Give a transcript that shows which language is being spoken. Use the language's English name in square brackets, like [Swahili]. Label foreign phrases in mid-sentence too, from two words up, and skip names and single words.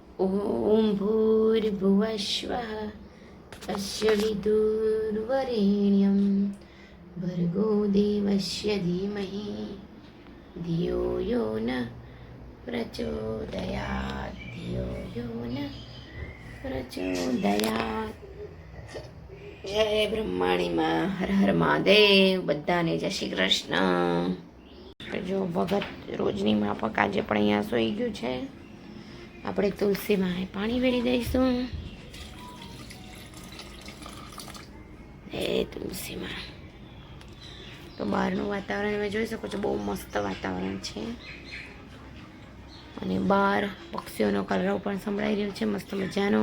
[Sanskrit] ॐ भूर्भुवस्वः तस्य विदुर्वरेण्यं भर्गो देवस्य धीमहि धियो यो न प्रचोदयात् धियो यो न प्रचोदयात्। [Gujarati] જય બ્રહ્માણીમાં હર હર મહાદેવ. બધાને જય શ્રી કૃષ્ણ. જો ભગત રોજની માફક આજે પણ અહીંયા સૂઈ ગયું છે. આપણે તુલસીમાં પાણી વેળી દઈશું. એ તુલસીમાં તો બહારનું વાતાવરણ તમે જોઈ શકો છો, બહુ મસ્ત વાતાવરણ છે અને બહાર પક્ષીઓનો કલરવ પણ સંભળાઈ રહ્યો છે મસ્ત મજાનો.